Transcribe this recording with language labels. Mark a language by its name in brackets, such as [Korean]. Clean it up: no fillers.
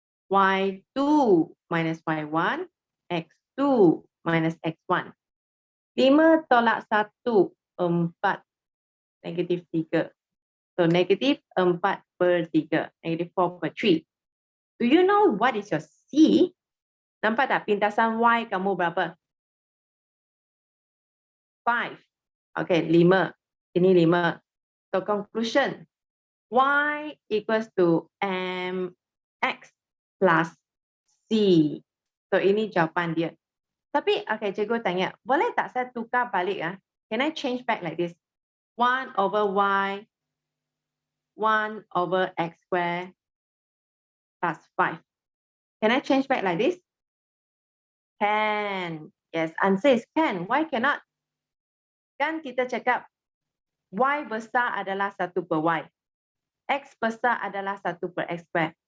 [English] Y2 minus Y1, X2 minus X1. [Malay] 5 tolak 1, 4, negatif 3. So negatif 4 per 3, negatif 4 per 3. [English] Do you know what is your C? [Malay] Nampak tak pintasan Y kamu berapa? 5. Okay, 5. Ini 5. [English] So conclusion, Y equals to MX plus C. [Malay] So ini jawapan dia. Tapi, okay, cikgu tanya, boleh tak saya tukar balik? [English] Can I change back like this? 1 over Y, 1 over X square plus 5. Can I change back like this? Can. Yes, answer is can. Why cannot? [Malay] Kan kita cakap Y besar adalah 1 per Y. X besar adalah 1 per X square.